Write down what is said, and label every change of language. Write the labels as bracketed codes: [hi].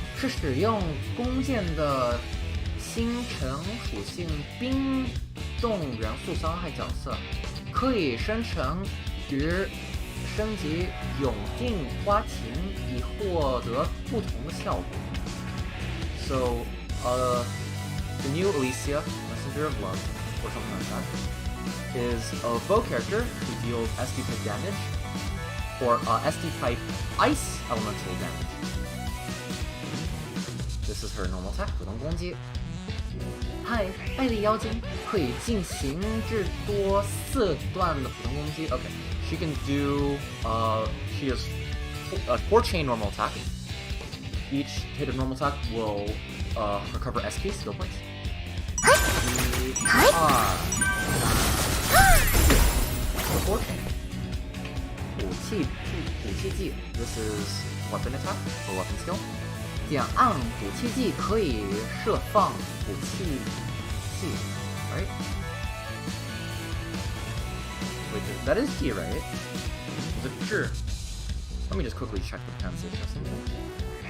[zh] 是使用弓箭的星辰属性冰冻元素伤害角色，可以生成与升级永定花琴以获得不同的效果。 [en] So, the new Elysia, Messenger of Love, or something like that, is a bow character who deals SD type damage, or SD type ice elemental damage. This is her normal attack, [zh] 普通攻击。艾丽妖精可以进行至多4段的普通攻击。 [en] Okay, she can do. She has 4 chain normal attack. Each hit of normal attack will recover SP skill points. 4 chain. 武器技 This is weapon attack or weapon skill. [zh] 点按武器技可以释放武器技 [en] right? Wait, that is G, right? Is it 智 Let me just quickly check the pronunciation of something.